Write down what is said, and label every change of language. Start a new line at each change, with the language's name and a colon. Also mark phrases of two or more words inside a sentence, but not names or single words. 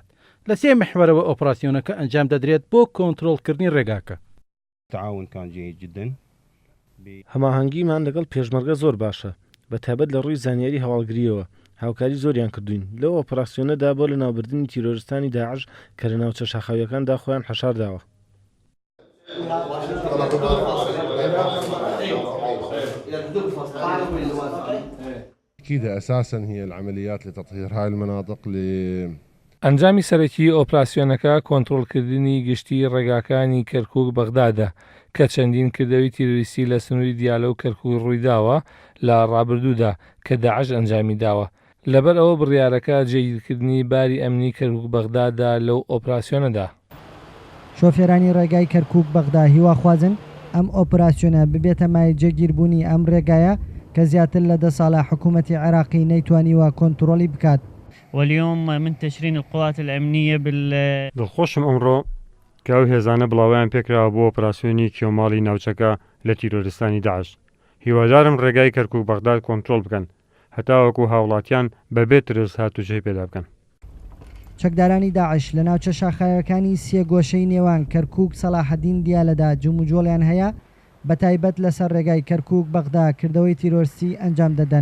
Central Kurdish: لە سێ محورەوە ئۆپراسیۆنەکە ئەنجام دەدرێت بۆ کۆنتڕۆڵکردنی ڕێگاکە. هەماهەنگیمان لەگەڵ پێشمەرگە زۆر باشە بە تایبەت لە ڕووی زانیاری هەواڵگریەوە هاوکاری زۆریان کردوین لەو ئۆپراسیۆنەدا بۆ لە ناوبردنی تیرۆریستانی داعش کە لە ناوچە شاخاویەکاندا خۆیان حەشارداوە.
Arabic: أكيد أساسا هي العمليات لتطهير هاي المناطق
Central Kurdish: ئەنجامی سەرەکی ئۆپراسیۆنەکە کۆنتڕۆڵکردنی گشتی ڕێگاکانی کەرکووک بەغدادە کە چەندین کردەوەی تیرۆریستی لە سنووری دیالە و کەرکووک ڕوویداوە لە ڕابردوودا کە داعش ئەنجامی داوە. لەبەر ئەوە بڕیارەکە جێگیرکردنی باری ئەمنی کەرکووک بەغدادا لەو ئۆپراسیۆنەدا. شۆفێرانی ڕێگای کەرکووک بەغدا هیواخوازن ئەم ئۆپراسیۆنە ببێتە مای جێگیربوونی ئەم ڕێگایە کە زیاتر لە 10 ساڵە حکوومەتی عێراقی نەیتوانیوە کۆنتڕۆلی بکات.
Arabic: واليوم من تشرين القوات الأمنية
Central Kurdish: دڵخۆشم ئەمڕۆ کە ئەو هێزانە بڵاویان پێکراوە بۆ ئۆپراسیۆنی کێوماڵی ناوچەکە لە تیرۆریستانی داعش. هیوادارم ڕێگای کەرکووک بەغداد کۆنتڕۆڵ بکەن هەتاوەکو هاوڵاتیان بەبێ ترس هاتوچەی پێدا بکەن. چەکدارانی داعش لە ناوچە شاخایەکانی سێ گۆشەی نێوان کەرکووک سەلاحەدین دیالەدا جوموجۆڵیان هەیە بە تایبەت لەسەر ڕێگای کەرکووک بەغدا کردەوەی تیرۆریستی ئەنجام دەدەن.